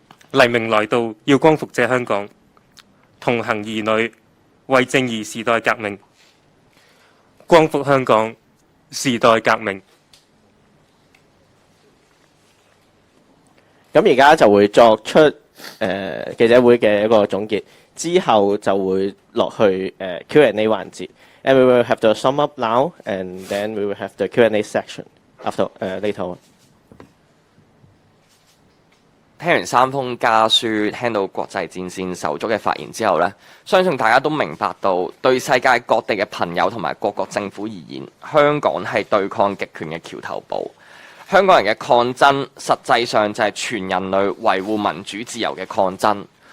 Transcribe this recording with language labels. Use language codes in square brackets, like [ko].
[yue] 黎明來到，要光復這香港，同行兒女，為正義時代革命，光復香港，時代革命。咁而家就會作出記者會嘅一個總結，之後就會落去Q&A 環節。 [en] And we will have the sum up now, and then we will have the Q&A section after later on。 [yue] 聽完3封家書，聽到國際戰線手足嘅發言之後呢，相信大家都明白到，對世界各地嘅朋友同埋各國政府而言，香港係對抗極權嘅橋頭堡。香港人嘅抗爭，實際上就係全人類維護民主自由嘅抗爭。